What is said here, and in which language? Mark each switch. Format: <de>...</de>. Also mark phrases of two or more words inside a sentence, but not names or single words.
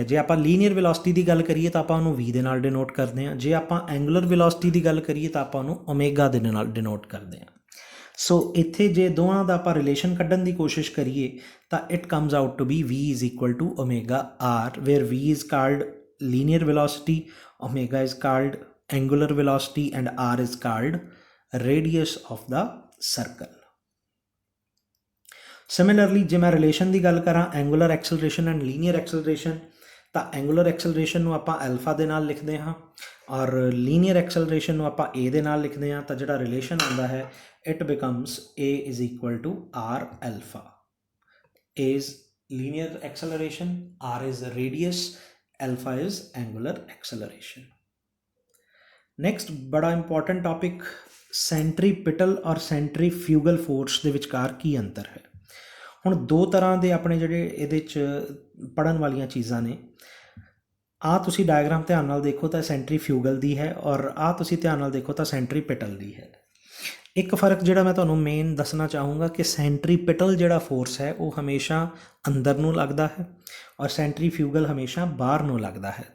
<pa>ਜੇ ਆਪਾਂ ਲੀਨੀਅਰ ਵੈਲੋਸਿਟੀ ਦੀ ਗੱਲ ਕਰੀਏ ਤਾਂ ਆਪਾਂ ਉਹਨੂੰ v ਦੇ ਨਾਲ ਡਿਨੋਟ ਕਰਦੇ ਹਾਂ। ਜੇ ਆਪਾਂ ਐਂਗੂਲਰ ਵੈਲੋਸਿਟੀ ਦੀ ਗੱਲ ਕਰੀਏ ਤਾਂ ਆਪਾਂ ਉਹਨੂੰ ਓਮੇਗਾ ਦੇ ਨਾਲ ਡਿਨੋਟ ਕਰਦੇ ਹਾਂ। ਸੋ ਇੱਥੇ ਜੇ ਦੋਵਾਂ ਦਾ ਆਪਾਂ ਰਿਲੇਸ਼ਨ ਕੱਢਣ ਦੀ ਕੋਸ਼ਿਸ਼ ਕਰੀਏ ਤਾਂ</pa> <en>it comes out to be v is equal to omega r, where v is called linear velocity, omega is called angular velocity and r is called radius of the circle.</en> <pa>Similarly ਜੇ ਮੈਂ ਰਿਲੇਸ਼ਨ ਦੀ ਗੱਲ ਕਰਾਂ</pa> <en>angular acceleration and linear acceleration</en> <pa>ਤਾਂ</pa> <en>angular acceleration</en> <pa>ਨੂੰ ਆਪਾਂ alpha ਦੇ ਨਾਲ ਲਿਖਦੇ ਹਾਂ ਔਰ</pa> <en>linear acceleration</en> <pa>ਨੂੰ ਆਪਾਂ a ਦੇ ਨਾਲ ਲਿਖਦੇ ਹਾਂ। ਤਾਂ ਜਿਹੜਾ ਰਿਲੇਸ਼ਨ ਆਉਂਦਾ ਹੈ</pa> <en>it becomes a is equal to r alpha. a is linear acceleration, r is radius, alpha is angular acceleration.</en> <pa>Next बड़ा</pa> <en>important topic</en> <pa>सेंट्रीपिटल और सेंट्रीफ्यूगल फोर्स ਦੇ ਵਿਚਕਾਰ ਕੀ ਅੰਤਰ ਹੈ। ਹੁਣ ਦੋ ਤਰ੍ਹਾਂ ਦੇ ਆਪਣੇ ਜਿਹੜੇ ਇਹਦੇ 'ਚ ਪੜ੍ਹਨ ਵਾਲੀਆਂ ਚੀਜ਼ਾਂ ਨੇ। ਆਹ ਤੁਸੀਂ ਡਾਇਗਰਾਮ ਧਿਆਨ ਨਾਲ ਦੇਖੋ ਤਾਂ ਸੈਂਟਰੀਫਿਊਗਲ ਦੀ ਹੈ ਔਰ ਆਹ ਤੁਸੀਂ ਧਿਆਨ ਨਾਲ ਦੇਖੋ ਤਾਂ ਸੈਂਟਰੀਪਿਟਲ ਦੀ ਹੈ। ਇੱਕ ਫ਼ਰਕ ਜਿਹੜਾ ਮੈਂ ਤੁਹਾਨੂੰ ਮੇਨ ਦੱਸਣਾ ਚਾਹੂੰਗਾ ਕਿ ਸੈਂਟਰੀਪਿਟਲ ਜਿਹੜਾ ਫੋਰਸ ਹੈ ਉਹ ਹਮੇਸ਼ਾ ਅੰਦਰ ਨੂੰ ਲੱਗਦਾ ਹੈ ਔਰ ਸੈਂਟਰੀਫਿਊਗਲ ਹਮੇਸ਼ਾ ਬਾਹਰ ਨੂੰ ਲੱਗਦਾ ਹੈ।</pa>